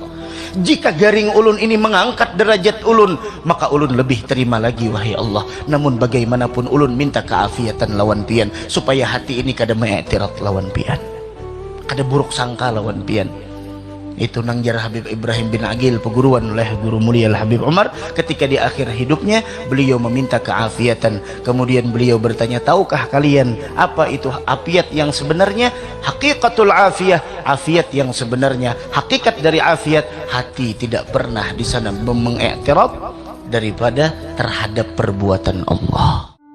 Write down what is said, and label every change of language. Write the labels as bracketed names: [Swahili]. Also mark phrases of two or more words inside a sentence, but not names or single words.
[Banjar] Jika garing ulun ini mengangkat derajat ulun, maka ulun lebih terima lagi wahai Allah. Namun bagaimanapun ulun minta keafiatan lawan pian, supaya hati ini kada mengiktirat lawan pian, kada buruk sangka lawan pian. Itu nang jar Habib Ibrahim bin Agil, peguruan oleh guru mulia Habib Umar. [Indonesian] Ketika di akhir hidupnya beliau meminta keafiatan, kemudian beliau bertanya, tahukah kalian apa itu afiat yang sebenarnya? [Arabic] حقيقة العافية, [Indonesian] afiat yang sebenarnya, hakikat dari afiat, hati tidak pernah di sana mengiktiraf daripada terhadap perbuatan Allah.